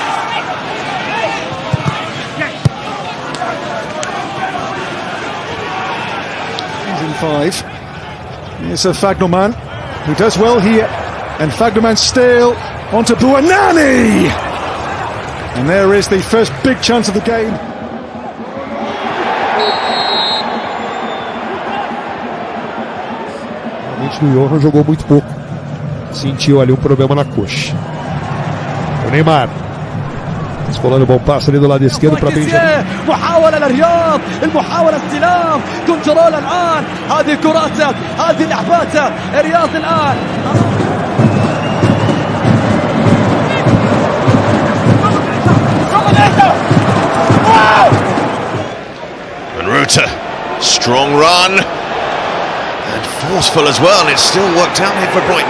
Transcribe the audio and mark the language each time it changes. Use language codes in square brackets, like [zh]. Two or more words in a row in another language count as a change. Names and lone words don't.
[en] He's in 5. Here's a Fagnoman, who does well here, and Fagnoman still onto Buonanni, and there is the first big chance of the game. [pt] O Johan jogou muito pouco, sentiu ali problema na coxa. O Neymar escolando o bom passe ali do lado esquerdo para Benjamin. [ar] محاولة للرياض، المحاولة استلام، كنترول الآن، هذه كراته، هذه لعباته، الرياض الآن. [en] And Ruta, strong run. And forceful as well, and it's still worked out here for Brighton.